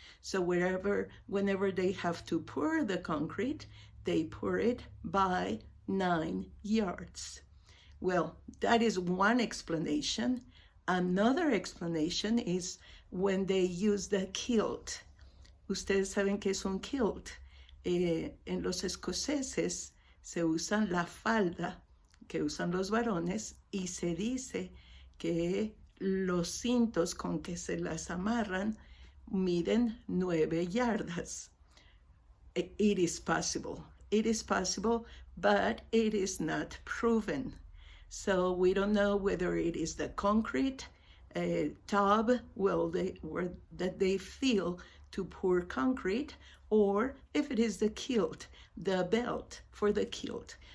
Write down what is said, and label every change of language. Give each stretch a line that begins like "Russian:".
English: So whenever they have to pour the concrete, they pour it by 9 yards. Well, that is one explanation. Another explanation is when they use the kilt.
Spanish: Ustedes saben que es un kilt. En los escoceses se usan la falda que usan los varones y se dice que los cintos con que se las amarran miden 9 yardas.
English: It is possible. It is possible, but it is not proven. So we don't know whether it is the concrete tub that they fill to pour concrete, or if it is the kilt, the belt for the kilt.